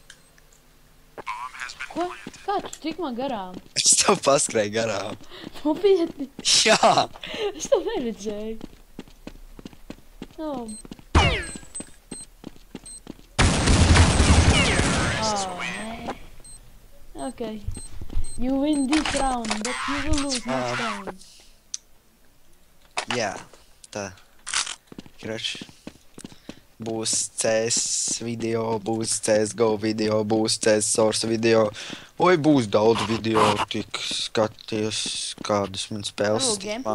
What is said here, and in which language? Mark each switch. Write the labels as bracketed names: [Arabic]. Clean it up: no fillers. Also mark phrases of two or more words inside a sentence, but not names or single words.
[Latvian] Ko? Kā tu tik man garām? Es tev paskrēju garām. Nopietni? Jā! Es tev neredzēju. Oh. Nē. Okay. [English] You win this round, but you will lose next round. [Latvian] Jā, tā. Karoči. Būs CS video, būs CSGO video, būs CS Source video. Vai būs daudz video, tik skaties, kādas man spēles Steamā.